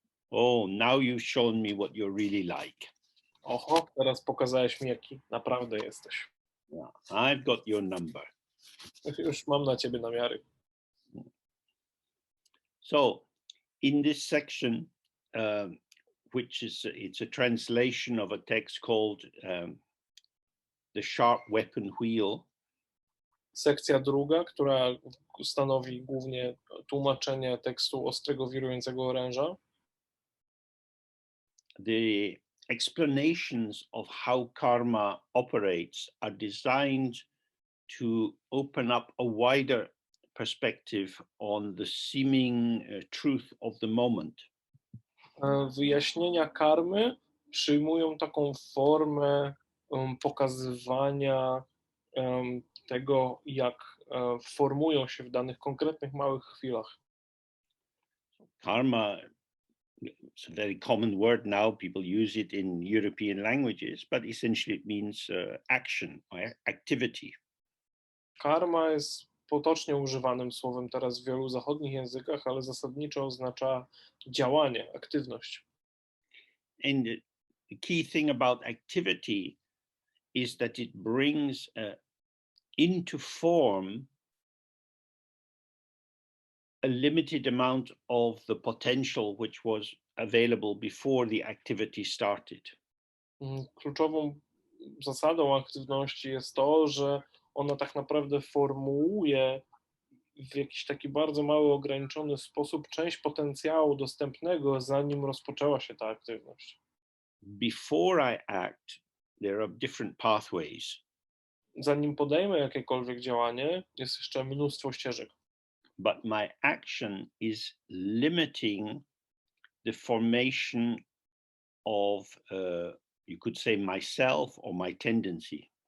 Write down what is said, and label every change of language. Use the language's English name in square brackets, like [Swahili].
[English] Oh, now you've shown me what you're really like. [Polish] Oho, teraz pokazałeś mi, jaki naprawdę jesteś. [English] Yeah, I've got your number. [Polish] Już mam na ciebie namiary. [English] So, in this section, it's a translation of a text called The Sharp Weapon Wheel. [Polish] Sekcja druga, która stanowi głównie tłumaczenie tekstu Ostrego Wirującego Oręża. [English] The explanations of how karma operates are designed to open up a wider perspective on the seeming truth of the moment. [Polish] Wyjaśnienia karmy przyjmują taką formę pokazywania tego, jak formują się w danych konkretnych małych chwilach. [English] Karma, it's a very common word now, people use it in European languages, but essentially it means action or activity. [Polish] Karma jest potocznie używanym słowem teraz w wielu zachodnich językach, ale zasadniczo oznacza działanie, aktywność. [English] And the key thing about activity is that it brings into form a limited amount of the potential which was available before the activity started. [Polish] Kluczową zasadą aktywności jest to, że ona tak naprawdę formułuje w jakiś taki bardzo mały, ograniczony sposób część potencjału dostępnego, zanim rozpoczęła się ta aktywność. [English] Before I act, there are different pathways. [Polish] Zanim podejmę jakiekolwiek działanie, jest jeszcze mnóstwo ścieżek. [English] But my action is limiting the formation of, you could say, myself or my tendency.